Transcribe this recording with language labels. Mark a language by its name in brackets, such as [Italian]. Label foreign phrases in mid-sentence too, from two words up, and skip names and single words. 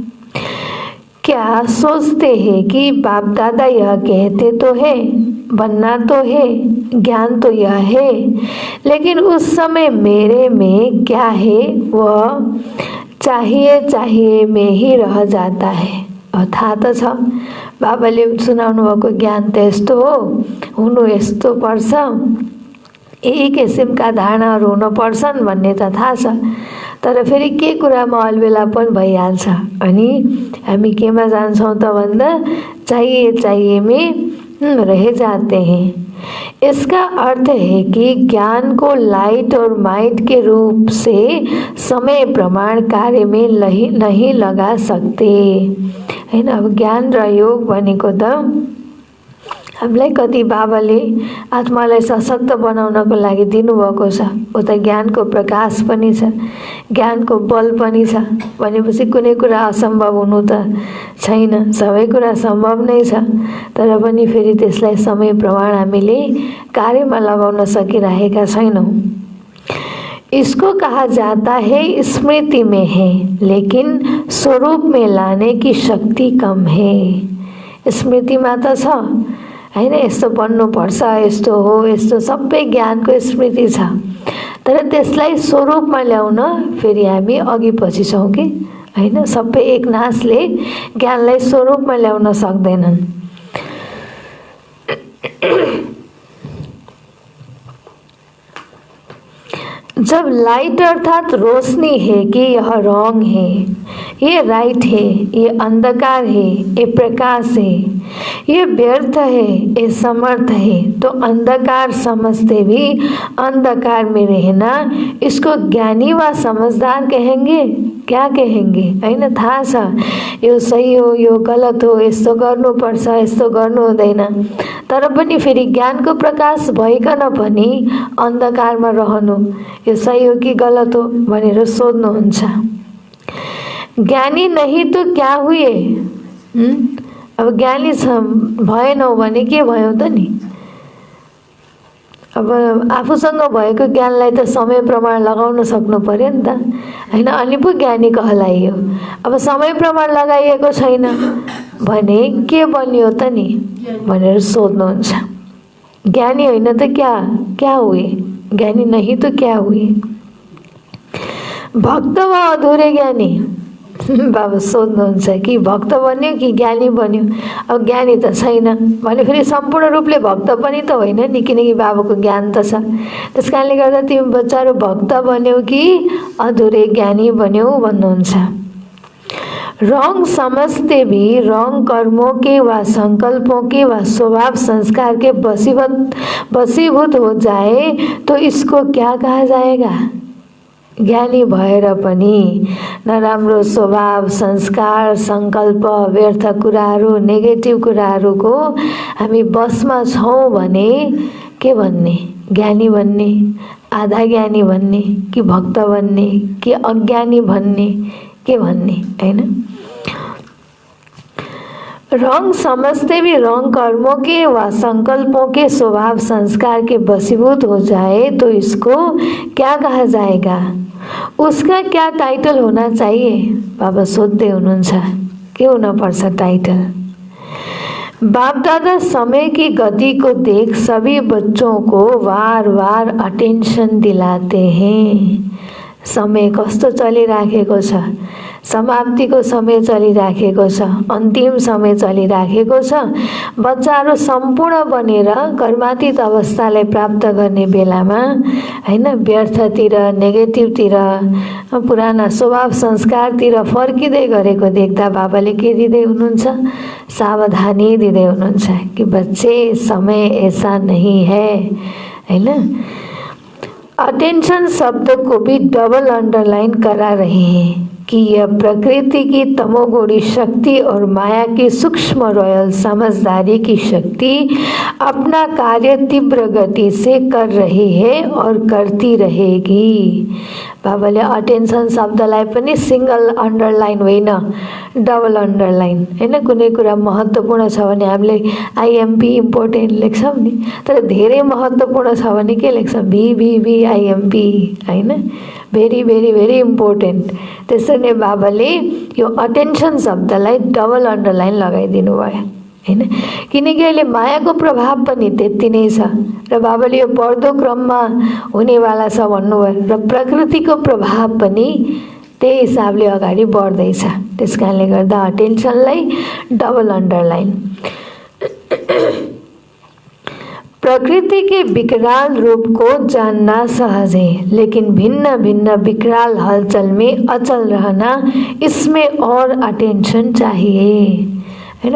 [Hindi] क्या सोचते हैं कि बाप दादा यह कहते तो है, बनना तो है, ज्ञान तो यह है, लेकिन उस समय मेरे में क्या है, वह चाहिए में ही रह जाता है। [Nepali] थाहा त छ, बाबाले सुनाउनु भएको ज्ञान त यस्तो हो, हुनु यस्तो पर्छ, यही किसिमका धारणाहरू हुन पर्छन् भन्ने त थाहा छ, तर फेरि के कुरामा अलबेलापन भइहाल्छ। अनि हामी केमा जान्छौँ त भन्दा [Hindi] चाहिए में रह जाते हैं। इसका अर्थ है कि ज्ञान को लाइट और माइट के रूप से समय प्रमाण कार्य में नहीं लगा सकते, [Nepali] हैन। अब ज्ञान र योग भनेको त हामीलाई कति बाबाले आत्मालाई सशक्त बनाउनको लागि दिनुभएको छ, ओ त ज्ञानको प्रकाश पनि छ, ज्ञानको बल पनि छ भनेपछि कुनै कुरा असम्भव हुनु त छैन, सबै कुरा सम्भव नै छ। तर पनि फेरि त्यसलाई समय प्रमाण हामीले कार्यमा लगाउन सकिरहेका छैनौँ। [Hindi] इसको कहा जाता है स्मृति में है, लेकिन स्वरूप में लाने की शक्ति कम है। [Nepali] स्मृतिमा त छ, हैन, यस्तो बन्नुपर्छ, यस्तो हो, यस्तो सबै ज्ञानको स्मृति छ, तर त्यसलाई स्वरूपमा ल्याउन फेरि हामी अघि पछि छौँ कि, हैन। सबै एक नासले ज्ञानलाई स्वरूपमा ल्याउन सक्दैनन्। [Hindi] जब लाइट अर्थात रोशनी है कि यह रॉन्ग है, ये राइट है, ये अंधकार है, ये प्रकाश है, ये व्यर्थ है, ये समर्थ है, तो अंधकार समझते भी अंधकार में रहना, इसको ज्ञानी व समझदार कहेंगे, क्या कहेंगे, [Nepali] हैन। थाहा छ यो सही हो, यो गलत हो, यस्तो गर्नुपर्छ, यस्तो गर्नु हुँदैन, तर पनि फेरि ज्ञानको प्रकाश भइकन पनि अन्धकारमा रहनु, यो सही हो कि गलत हो भनेर सोध्नुहुन्छ। [Hindi] ज्ञानी नहीं तो क्या हुए, [Nepali] अब ज्ञानी भएनौ भने के भयो त नि। अब आफूसँग भएको ज्ञानलाई त समय प्रमाण लगाउन सक्नु पर्यो नि त, हैन, अनि पो ज्ञानी कहलाइयो। अब समय प्रमाण लगाइएको छैन भने के बन्यो त नि भनेर सोध्नुहुन्छ। [Hindi] ज्ञानी [Nepali] होइन त [Hindi] क्या हुए, ज्ञानी नहीं तो क्या हुए। भक्त व अधूरे ज्ञानी, [Nepali] बाबा सोध्नुहुन्छ कि भक्त बन्यो कि ज्ञानी बन्यो। अब ज्ञानी त छैन भने फेरि सम्पूर्ण रूपले भक्त पनि त होइन नि, किनकि बाबाको ज्ञान त छ। त्यसकारणले गर्दा तिमी बच्चाहरू भक्त बन्यौ कि [Hindi] अधूरे ज्ञानी [Nepali] बन्यौ भन्नुहुन्छ। [Hindi] रॉन्ग समझते भी रॉन्ग कर्मों के व संकल्पों के व स्वभाव संस्कार के वशीभूत हो जाए तो इसको क्या कहा जाएगा। [Nepali] ज्ञानी भएर पनि नराम्रो स्वभाव, संस्कार, संकल्प, व्यर्थ कुराहरू, नेगेटिभ कुराहरूको हामी बसमा छौँ भने के भन्ने, ज्ञानी भन्ने, आधा ज्ञानी भन्ने कि भक्त भन्ने कि अज्ञानी भन्ने, के भन्ने, हैन। [Hindi] रंग समझते भी रंग कर्मों के व संकल्पों के स्वभाव संस्कार के वशीभूत हो जाए तो इसको क्या कहा जाएगा, उसका क्या टाइटल होना चाहिए? [Nepali] बाबा सोध्दै हुनुहुन्छ के होना पर्छ टाइटल? [Hindi] बाप दादा समय की गति को देख सभी बच्चों को बार बार अटेंशन दिलाते हैं। [Nepali] समय कस्तो चलिराखेको छ, समाप्तिको समय चलिराखेको छ, अन्तिम समय चलिराखेको छ। बच्चाहरू सम्पूर्ण बनेर कर्मातीत अवस्थालाई प्राप्त गर्ने बेलामा हैन व्यर्थतिर, नेगेटिभतिर, पुराना स्वभाव संस्कारतिर फर्किँदै गरेको देख्दा बाबाले के दिँदै हुनुहुन्छ? सावधानी दिँदै हुनुहुन्छ कि [Hindi] बच्चे समय ऐसा नहीं है, [Nepali] हैन। [Hindi] अटेंशन शब्द को भी [English] double underline [Hindi] करा रहे हैं कि यह प्रकृति की तमोगुणी शक्ति और माया की सूक्ष्म रॉयल समझदारी की शक्ति अपना कार्य तीव्र गति से कर रही है और करती रहेगी। [Nepali] बाबाले अटेन्सन शब्दलाई पनि [English] single underline [Nepali] होइन, [English] double underline [Nepali] हैन। कुनै कुरा महत्त्वपूर्ण छ भने हामीले [English] IMP important [Nepali] लेख्छौँ नि, तर धेरै महत्त्वपूर्ण छ भने के लेख्छौँ? भी आइएमपी हैन, [English] very very very important. [Nepali] त्यसरी नै बाबाले यो अटेन्सन शब्दलाई [English] double underline [Nepali] लगाइदिनु भयो हैन, किनकि अहिले मायाको प्रभाव पनि त्यति नै छ र बाबाले यो बढ्दो क्रममा हुनेवाला छ भन्नुभयो र प्रकृतिको प्रभाव पनि त्यही हिसाबले अगाडि बढ्दैछ। त्यसकारणले गर्दा अटेन्सनलाई [English] double underline. [Hindi] प्रकृति के विकराल रूप को जानना सहज है, लेकिन भिन्न भिन्न विकराल हलचल में अचल रहना, इसमें और अटेंशन चाहिए हैन।